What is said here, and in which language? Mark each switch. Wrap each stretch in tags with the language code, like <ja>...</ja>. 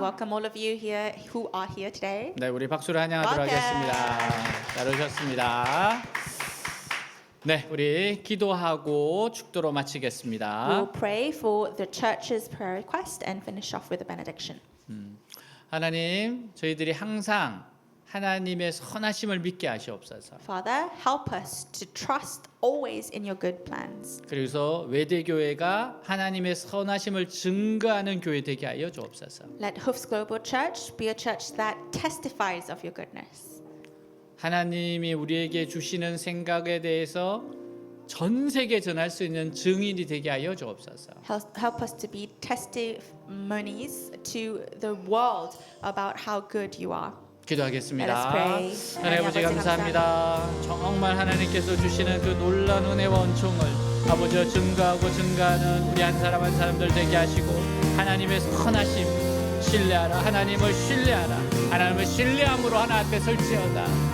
<en>Welcome all of you here who are here today.</en> <ko>네, 우리 박수로 환영하도록</ko> <en>Welcome.</en> <ko>하겠습니다. 잘 오셨습니다. 네, 우리 기도하고 축도로 마치겠습니다.</ko> <en>We'll pray for the church's prayer request and finish off with a benediction.</en> <ko>하나님, 저희들이 항상 하나님의 선하심을 믿게 하시옵소서.</ko> <en>Father, help us to trust always in your good plans.</en> <ko>그래서 외대교회가 하나님의 선하심을 증거하는 교회 되게 하여 주옵소서.</ko> <en>Let Hoofs Global Church be a church that testifies of your goodness.</en> <ko>하나님이 우리에게 주시는 생각에 대해서 전 세계 전할 수 있는 증인이 되게 하여 주옵소서.</ko> <en>Help us to be testimonies to the world about how good you are.</en> <ko>기도하겠습니다.</ko> <en>Let us pray.</en> <ko>하나님 아버지 감사합니다. 정말 하나님께서 주시는 그 놀라운 은혜와 은총을 아버지와 증거하는 우리 한 사람 한 사람들 되게 하시고 하나님의 선하심 신뢰하라. 하나님을 신뢰하라. 하나님을 신뢰함으로 하나 앞에 설지어다.</ko>